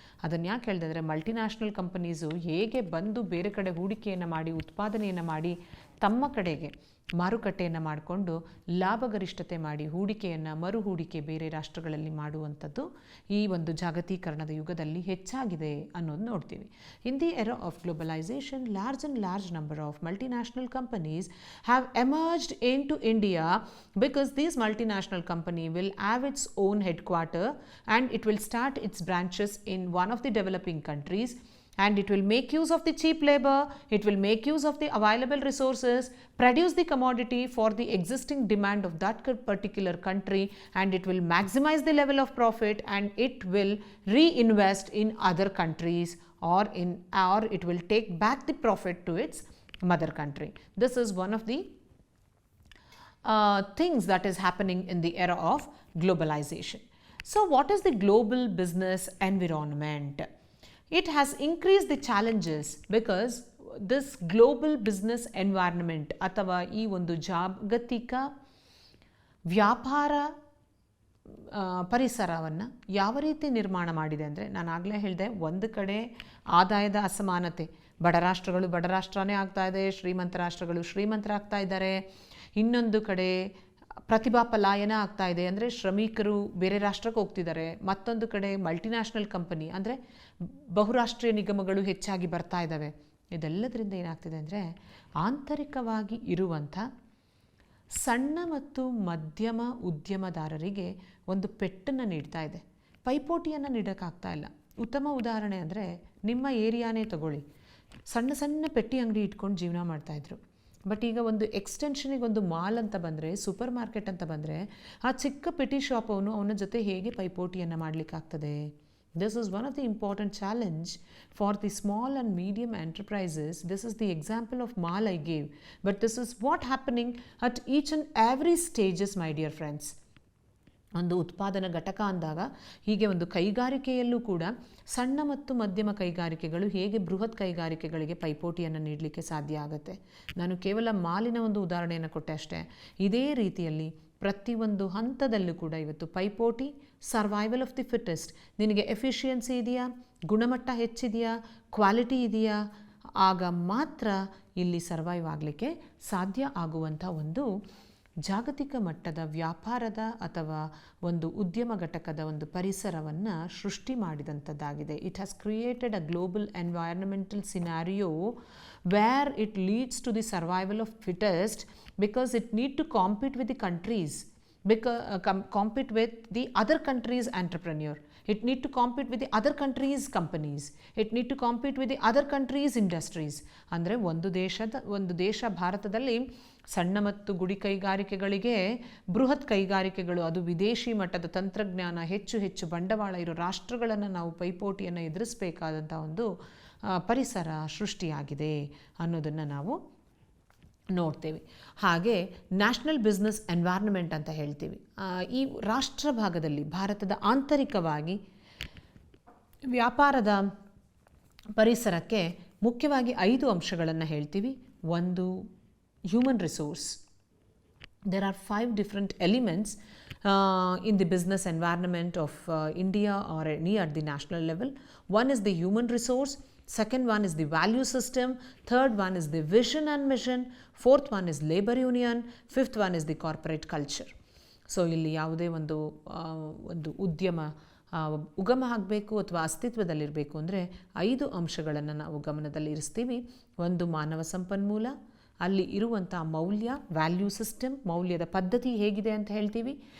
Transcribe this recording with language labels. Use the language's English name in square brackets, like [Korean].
[Kannada] ಅದನ್ನು ಯಾಕೆ ಹೇಳಿದ್ರೆ, ಮಲ್ಟಿನ್ಯಾಷನಲ್ ಕಂಪನೀಸು ಹೇಗೆ ಬಂದು ಬೇರೆ ಕಡೆ ಹೂಡಿಕೆಯನ್ನು ಮಾಡಿ ಉತ್ಪಾದನೆಯನ್ನು ಮಾಡಿ ತಮ್ಮ ಕಡೆಗೆ ಮಾರುಕಟ್ಟೆಯನ್ನು ಮಾಡಿಕೊಂಡು ಲಾಭಗರಿಷ್ಠತೆ ಮಾಡಿ ಹೂಡಿಕೆಯನ್ನು ಮರು ಹೂಡಿಕೆ ಬೇರೆ ರಾಷ್ಟ್ರಗಳಲ್ಲಿ ಮಾಡುವಂಥದ್ದು ಈ ಒಂದು ಜಾಗತೀಕರಣದ ಯುಗದಲ್ಲಿ ಹೆಚ್ಚಾಗಿದೆ ಅನ್ನೋದು ನೋಡ್ತೀವಿ. [English] In the era of globalization, large number of multinational companies have emerged into India because these multinational company will have its own headquarter and it will start its branches in one of the developing countries. And it will make use of the cheap labor, it will make use of the available resources, produce the commodity for the existing demand of that particular country, and it will maximize the level of profit, and it will reinvest in other countries or it will take back the profit to its mother country. This is one of the things that is happening in the era of globalization. So what is the global business environment? It has increased the challenges because this global business environment [Kannada] ಅಥವಾ ಈ ಒಂದು ಜಾಗತಿಕ ವ್ಯಾಪಾರ ಪರಿಸರವನ್ನು ಯಾವ ರೀತಿ ನಿರ್ಮಾಣ ಮಾಡಿದೆ ಅಂದರೆ, ನಾನು ಆಗಲೇ ಹೇಳಿದೆ, ಒಂದು ಕಡೆ ಆದಾಯದ ಅಸಮಾನತೆ, ಬಡ ರಾಷ್ಟ್ರಗಳು ಬಡ ರಾಷ್ಟ್ರನೇ ಆಗ್ತಾ ಇದೆ, ಶ್ರೀಮಂತ ರಾಷ್ಟ್ರಗಳು ಶ್ರೀಮಂತರಾಗ್ತಾ ಇದ್ದಾರೆ. ಇನ್ನೊಂದು ಕಡೆ ಪ್ರತಿಭಾ ಪಲಾಯನ ಆಗ್ತಾ ಇದೆ, ಅಂದರೆ ಶ್ರಮಿಕರು ಬೇರೆ ರಾಷ್ಟ್ರಕ್ಕೆ ಹೋಗ್ತಿದ್ದಾರೆ. ಮತ್ತೊಂದು ಕಡೆ ಮಲ್ಟಿನ್ಯಾಷನಲ್ ಕಂಪನಿ ಅಂದರೆ ಬಹುರಾಷ್ಟ್ರೀಯ ನಿಗಮಗಳು ಹೆಚ್ಚಾಗಿ ಬರ್ತಾ ಇದ್ದಾವೆ. ಇದೆಲ್ಲದರಿಂದ ಏನಾಗ್ತಿದೆ ಅಂದರೆ ಆಂತರಿಕವಾಗಿ ಇರುವಂಥ ಸಣ್ಣ ಮತ್ತು ಮಧ್ಯಮ ಉದ್ಯಮದಾರರಿಗೆ ಒಂದು ಪೆಟ್ಟನ್ನು ನೀಡ್ತಾ ಇದೆ, ಪೈಪೋಟಿಯನ್ನು ನೀಡೋಕ್ಕಾಗ್ತಾ ಇಲ್ಲ. ಉತ್ತಮ ಉದಾಹರಣೆ ಅಂದರೆ ನಿಮ್ಮ ಏರಿಯಾನೇ ತಗೊಳ್ಳಿ. ಸಣ್ಣ ಸಣ್ಣ ಪೆಟ್ಟಿ ಅಂಗಡಿ ಇಟ್ಕೊಂಡು ಜೀವನ ಮಾಡ್ತಾಯಿದ್ರು. ಬಟ್ ಈಗ ಒಂದು ಎಕ್ಸ್ಟೆನ್ಷನಿಗೆ ಒಂದು ಮಾಲ್ ಅಂತ ಬಂದರೆ, ಸೂಪರ್ ಮಾರ್ಕೆಟ್ ಅಂತ ಬಂದರೆ, ಆ ಚಿಕ್ಕ ಪೆಟಿ ಶಾಪ್ ಅವನ ಜೊತೆ ಹೇಗೆ ಪೈಪೋಟಿಯನ್ನು ಮಾಡಲಿಕ್ಕಾಗ್ತದೆ? [English] This is one of the important challenge for the small and medium enterprises. This is the example of mall I gave, but this is what happening at each and every stages, my dear friends. [Kannada] ಒಂದು ಉತ್ಪಾದನಾ ಘಟಕ ಅಂದಾಗ ಹೀಗೆ ಒಂದು ಕೈಗಾರಿಕೆಯಲ್ಲೂ ಕೂಡ ಸಣ್ಣ ಮತ್ತು ಮಧ್ಯಮ ಕೈಗಾರಿಕೆಗಳು ಹೇಗೆ ಬೃಹತ್ ಕೈಗಾರಿಕೆಗಳಿಗೆ ಪೈಪೋಟಿಯನ್ನು ನೀಡಲಿಕ್ಕೆ ಸಾಧ್ಯ ಆಗುತ್ತೆ. ನಾನು ಕೇವಲ ಮಾಲಿನ ಒಂದು ಉದಾಹರಣೆಯನ್ನು ಕೊಟ್ಟೆ ಅಷ್ಟೇ. ಇದೇ ರೀತಿಯಲ್ಲಿ ಪ್ರತಿಯೊಂದು ಹಂತದಲ್ಲೂ ಕೂಡ ಇವತ್ತು ಪೈಪೋಟಿ, [English] Survival of the fittest. [Kannada] ನಿನಗೆ ಎಫಿಷಿಯನ್ಸಿ ಇದೆಯಾ, ಗುಣಮಟ್ಟ ಹೆಚ್ಚಿದೆಯಾ, ಕ್ವಾಲಿಟಿ ಇದೆಯಾ, ಆಗ ಮಾತ್ರ ಇಲ್ಲಿ ಸರ್ವೈವ್ ಆಗಲಿಕ್ಕೆ ಸಾಧ್ಯ ಆಗುವಂಥ ಒಂದು ಜಾಗತಿಕ ಮಟ್ಟದ ವ್ಯಾಪಾರದ ಅಥವಾ ಒಂದು ಉದ್ಯಮ ಘಟಕದ ಒಂದು ಪರಿಸರವನ್ನು ಸೃಷ್ಟಿ ಮಾಡಿದಂಥದ್ದಾಗಿದೆ. [English] It has created a global environmental scenario where it leads to the survival of fittest because it need to compete with the countries, compete with the other countries' entrepreneur. It need to compete with the other countries' companies. It need to compete with the other countries' industries. [Kannada] ಅಂದರೆ ಒಂದು ದೇಶ ಭಾರತದಲ್ಲಿ ಸಣ್ಣ ಮತ್ತು ಗುಡಿ ಕೈಗಾರಿಕೆಗಳಿಗೆ ಬೃಹತ್ ಕೈಗಾರಿಕೆಗಳು, ಅದು ವಿದೇಶಿ ಮಟ್ಟದ ತಂತ್ರಜ್ಞಾನ, ಹೆಚ್ಚು ಬಂಡವಾಳ ಇರೋ ರಾಷ್ಟ್ರಗಳನ್ನು ನಾವು ಪೈಪೋಟಿಯನ್ನು ಎದುರಿಸಬೇಕಾದಂಥ ಒಂದು ಪರಿಸರ ಸೃಷ್ಟಿಯಾಗಿದೆ ಅನ್ನೋದನ್ನು ನಾವು ನೋಡ್ತೇವೆ. ಹಾಗೆ ನ್ಯಾಷನಲ್ ಬಿಸ್ನೆಸ್ ಎನ್ವೈರ್ನ್ಮೆಂಟ್ ಅಂತ ಹೇಳ್ತೀವಿ. ಈ ರಾಷ್ಟ್ರ ಭಾಗದಲ್ಲಿ ಭಾರತದ ಆಂತರಿಕವಾಗಿ ವ್ಯಾಪಾರದ ಪರಿಸರಕ್ಕೆ ಮುಖ್ಯವಾಗಿ 5 ಅಂಶಗಳನ್ನು ಹೇಳ್ತೀವಿ. ಒಂದು, human resource. [English] There are 5 different elements in the business environment of India or any at the national level. One is the human resource. Second one is the value system. Third one is the vision and mission. Fourth one is labor union. Fifth one is the corporate culture. [Kannada] So ಇಲ್ಲಿ ಯಾವುದೇ ಒಂದು ಉದ್ಯಮ ಉಗಮ ಆಗಬೇಕು ಅಥವಾ ಅಸ್ತಿತ್ವದಲ್ಲಿರಬೇಕು ಅಂದರೆ 5 ಅಂಶಗಳನ್ನು ನಾವು ಗಮನದಲ್ಲಿ ಇರಿಸ್ತೀವಿ. ಒಂದು, ಮಾನವ ಸಂಪನ್ಮೂಲ, ಅಲ್ಲಿ ಇರುವಂಥ ಮೌಲ್ಯ, ವ್ಯಾಲ್ಯೂ ಸಿಸ್ಟಮ್, ಮೌಲ್ಯದ ಪದ್ಧತಿ ಹೇಗಿದೆ ಅಂತ ಹೇಳ್ತೀವಿ.